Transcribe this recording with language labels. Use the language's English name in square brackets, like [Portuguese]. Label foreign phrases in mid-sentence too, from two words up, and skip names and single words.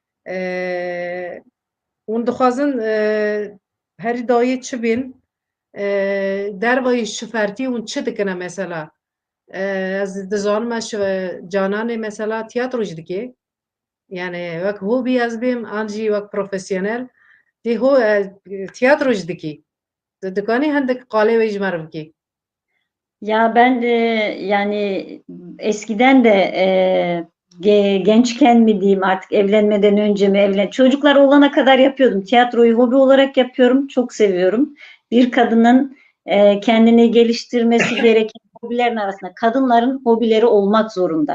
[Kurdish] Hûn dixwazin herî dayê çi bên dervayê şifertî hûn çi dikine mesela? Ez dizanim eş cananê mesela tiyatro jî dike. Yani wek hobî ez bêm an jî wek profesyonel dê tiyatro jî dikî. Tu dikanî hindik qalê wê ji me re bikî? [Turkish] Ya ben yani eskiden de gençken mi diyeyim artık evlenmeden önce mi çocuklar olana kadar yapıyordum. Tiyatroyu hobi olarak yapıyorum. Çok seviyorum. Bir kadının kendini geliştirmesi gereken hobilerin arasında kadınların hobileri olmak zorunda.